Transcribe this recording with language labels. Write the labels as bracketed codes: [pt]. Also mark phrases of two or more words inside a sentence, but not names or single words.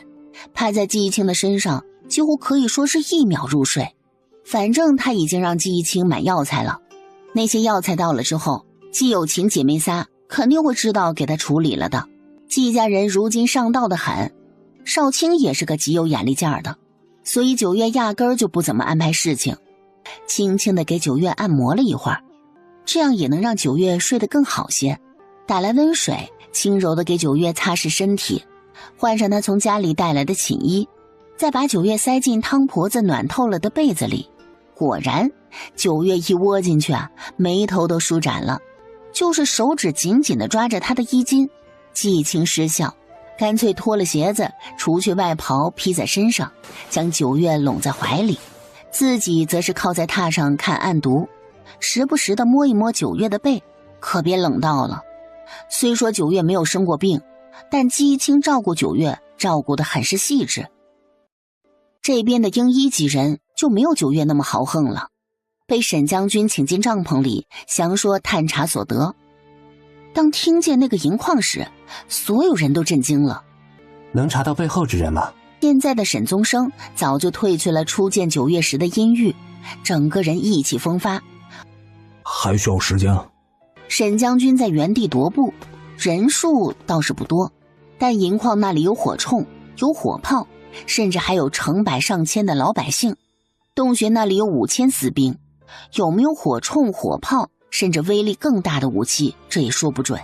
[zh] 趴在季逸清的身上，幾乎可以說是1秒入睡。反正他已經讓季逸清買藥材了，那些藥材到了之後，季有情姐妹仨肯定會知道給他處理了的。季家人如今上道的很，少卿也是個極有眼力勁兒的，所以九月壓根兒就不怎麼安排事情，輕輕地給九月按摩了一會兒，這樣也能讓九月睡得更好些。打來溫水，輕柔地給九月擦拭身體，換上他從家裡帶來的寢衣，再把九月塞進湯婆子暖透了的被子裡。果然，九月一窩進去啊，眉頭都舒展了，就是手指緊緊地抓着他的衣襟。季逸清失笑， 乾脆脫了鞋子，除去外袍披在身上，将九月拢在懷裡，自己則是靠在榻上看案牍，時不時地摸一摸九月的背，可別冷到了。雖說九月沒有生過病，但姬青照顧九月照顧得很是細緻。這邊的英一幾人就沒有九月那麼豪橫了，被沈將軍請進帳篷裡，詳說探查所得。當聽見那個銀礦時，所有人都震驚了。能查到背後之人嗎？現在的沈宗生早就褪去了初見九月時的陰鬱，整個人意氣風發。還需要時間啊。沈將軍在原地踱步，人數倒是不多，但银礦那裡有火铳，有火炮，甚至還有成百上千的老百姓。洞穴那裡有5000死兵，有沒有火铳、火炮，甚至威力更大的武器，這也說不準。